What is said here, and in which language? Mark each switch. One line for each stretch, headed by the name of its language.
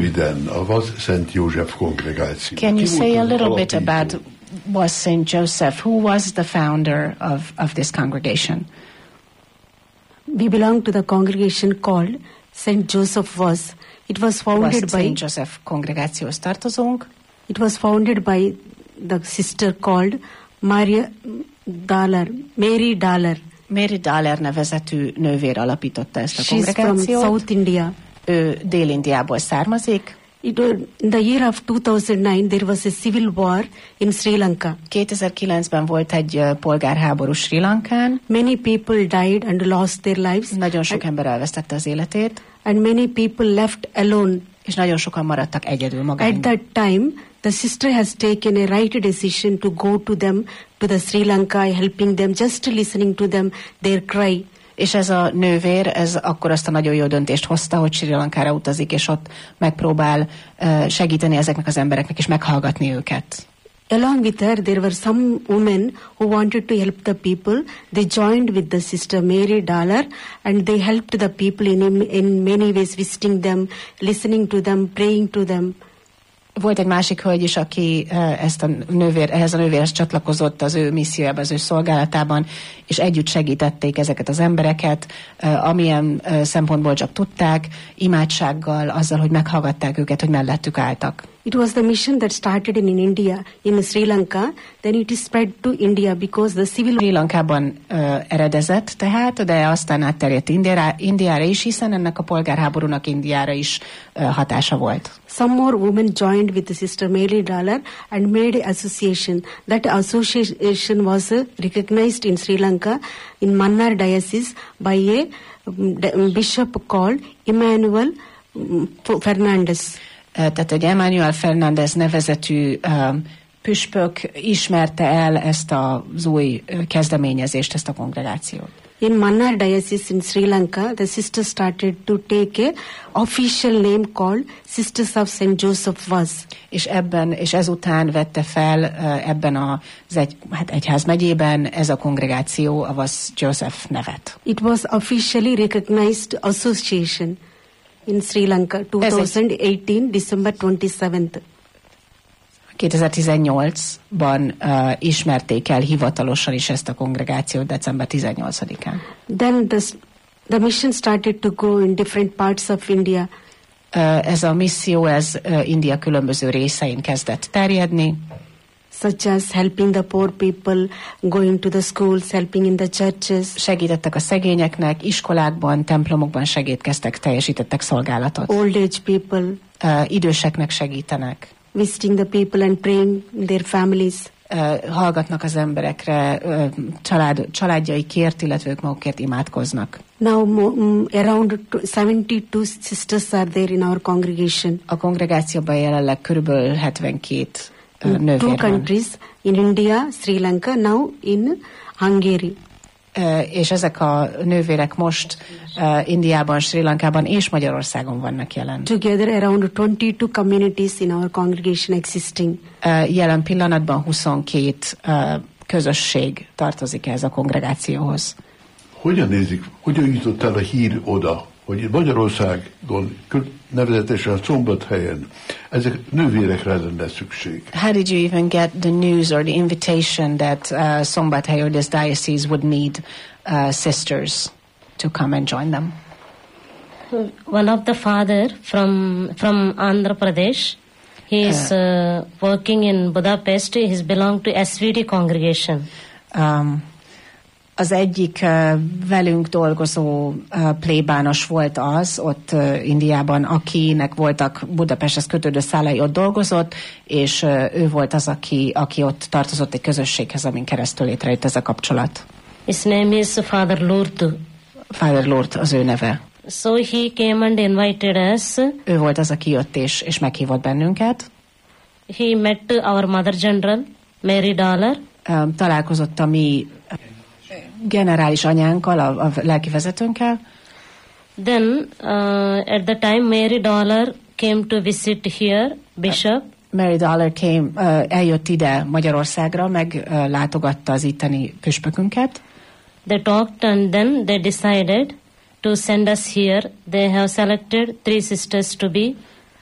Hungarian: röviden a Szent József kongregáció.
English: Can you say a little bit about was Saint Joseph? Who was the founder of this congregation? We belong to the congregation called Saint Joseph was. It was founded by
Hungarian: Saint Joseph congregációhoz tartozunk.
English: It was founded by the sister called Maria Dahler, Mary Dahler.
Hungarian: Mary Dahler nevezetű nővér alapította ezt a kongregációt.
English: She's from South India.
Hungarian: Ő Dél-Indiából származik.
English: In the year of 2009 there was a civil war in Sri Lanka.
Hungarian: 2009-ben volt egy polgárháború Sri Lankán.
English: Many people died and lost their lives.
Hungarian: Nagyon sok ember elvesztette az életét.
English: And many people left alone.
Hungarian: És nagyon sokan maradtak egyedül magán.
English: At that time the sister has taken a right decision to go to them, to the Sri Lanka, helping them, just listening to them, their cry.
Hungarian: És ez a nővér, ez akkor azt a nagyon jó döntést hozta, hogy Sri Lankára utazik, és ott megpróbál segíteni ezeknek az embereknek, és meghallgatni őket.
English: Along with her, there were some women who wanted to help the people. They joined with the sister Mary Dahler, and they helped the people in many ways, visiting them, listening to them, praying to them.
Hungarian: Volt egy másik hölgy is, aki ezt a nővér, ehhez a nővérhez csatlakozott az ő missziójában, az ő szolgálatában, és együtt segítették ezeket az embereket, amilyen szempontból csak tudták, imádsággal, azzal, hogy meghallgatták őket, hogy mellettük álltak.
English: It was the mission that started in India, in Sri Lanka, then it spread to India because the civil war.
Hungarian: Sri Lankában eredezett tehát, de aztán átterjedt Indiára is, hiszen ennek a polgárháborúnak Indiára is hatása volt.
English: Some more women joined with the sister Mary Dahler and made association. That association was recognized in Sri Lanka, in Mannar diocese, by a bishop called Emmanuel Fernandez.
Hungarian: Tehát egy Emmanuel Fernandez nevezetű püspök ismerte el ezt az új kezdeményezést, ezt a kongregációt.
English: In Mannar diocese in Sri Lanka, the sisters started to take a official name called Sisters of Saint Joseph Was.
Hungarian: És ebben, és ezután vette fel ebben az egyház megyében ez a kongregáció a Was Joseph nevet.
English: It was officially recognized association. In Sri Lanka, 2018, December 27th.
Hungarian: 2018-ban ismerték el hivatalosan is ezt a kongregációt, december 18-án.
English: Then the mission started to go in different parts of India.
Hungarian: Ez a misszió, ez India különböző részein kezdett terjedni.
English: Such as helping the poor people, going to the schools, helping in the churches.
Hungarian: Segítettek a szegényeknek, iskolákban, templomokban segítkeztek, teljesítettek szolgálatot.
English: Old age people.
Hungarian: Időseknek segítenek.
English: Visiting the people and praying their families.
Hungarian: Hallgatnak az emberekre, családjaikért, illetve ők magukért imádkoznak.
English: Now around 72 sisters are there in our congregation.
Hungarian: A kongregációban jelenleg körülbelül 72
English: Two countries, in India, Sri Lanka, now in Hungary.
Hungarian: És ezek a nővérek most Indiában, Sri Lankában és Magyarországon vannak jelen.
English: Together around 22 communities in our congregation existing.
Hungarian: Jelen pillanatban 22 közösség tartozik ez a kongregációhoz. Hogyan jutott el a hír oda, hogy Magyarországon, nevezetesen a Szombathelyen, ezek nővérekre lenne szükség?
English: How did you even get the news or the invitation that Szombathely or this diocese would need sisters to come and join them? One of the father from Andhra Pradesh, he is working in Budapest, he has belonged to SVD congregation.
Hungarian: Az egyik velünk dolgozó plébános volt az ott Indiában, akinek voltak Budapesthez kötődő szálai, ott dolgozott, és ő volt az, aki ott tartozott egy közösséghez, amin keresztül létrejött ez a kapcsolat.
English: His name is Father Lourdes.
Hungarian: Father Lourdes az ő neve.
English: So he came and invited us.
Hungarian: Ő volt az, aki jött és meghívott bennünket.
English: He met our Mother General, Mary Dahler.
Hungarian: Találkozott a mi generális anyánkkal, a lelki vezetőnkkel.
English: Then at the time Mary Dahler came to visit here, Bishop.
Hungarian: Mary Dahler
English: came,
Hungarian: eljött ide Magyarországra, meglátogatta az itteni püspökünket.
English: They talked and then they decided to send us here. They have selected three sisters to be